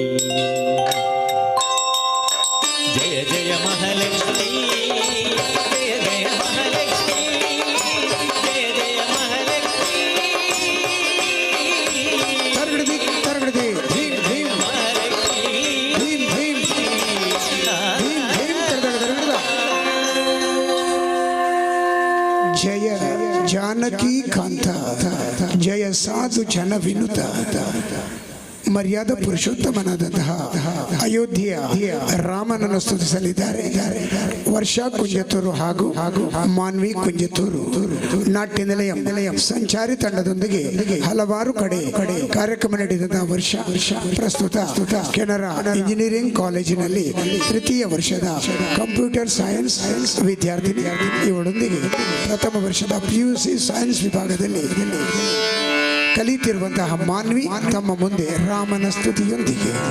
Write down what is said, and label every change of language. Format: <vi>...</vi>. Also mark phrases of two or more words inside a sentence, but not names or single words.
<sa>ജയ ജയ മഹാലക്ഷ്മി, ജയ ജയ മഹാലക്ഷ്മി, ജയ ജയ മഹാലക്ഷ്മി, തർഗടതി തർഗടതി ധീം ധീം മഹാലക്ഷ്മി. ധീം ധീം ധീം ധീം തർഗട. ಜಯ ಜಾನಕಿ ಕಾಂತ ಜಯ ಸಾಧು ಜನ ವಿನುತ</sa> <kn>ಮರ್ಯಾದ ಪುರುಷೋತ್ತಮನಾದಂತಹ ಅಯೋಧ್ಯೆಯ ರಾಮನನ್ನು ಸ್ತುತಿಸಲಿದ್ದಾರೆ ವರ್ಷಾ ಕುಂಜತೂರು ಹಾಗೂ ಮಾನ್ವಿ ಕುಂಜತೂರು ನಾಟ್ಯ ನಿಲಯ ಸಂಚಾರಿ ತಂಡದೊಂದಿಗೆ ಹಲವಾರು ಕಡೆ ಕಾರ್ಯಕ್ರಮ ನಡೆದಂತಹ ವರ್ಷ ಪ್ರಸ್ತುತ ಕೆನರಾ ಇಂಜಿನಿಯರಿಂಗ್ ಕಾಲೇಜಿನಲ್ಲಿ ತೃತೀಯ ವರ್ಷದ</kn> <en>computer science</en> <kn>ವಿದ್ಯಾರ್ಥಿನಿ ಇವಳೊಂದಿಗೆ ಪ್ರಥಮ ವರ್ಷದ PUC ಸೈನ್ಸ್ ವಿಭಾಗದಲ್ಲಿ ಕಲಿತಿರುವಂತಹ ಮಾನ್ವಿ ತಮ್ಮ ಮುಂದೆ ರಾಮನ ಸ್ತುತಿಯೊಂದಿಗೆ</kn>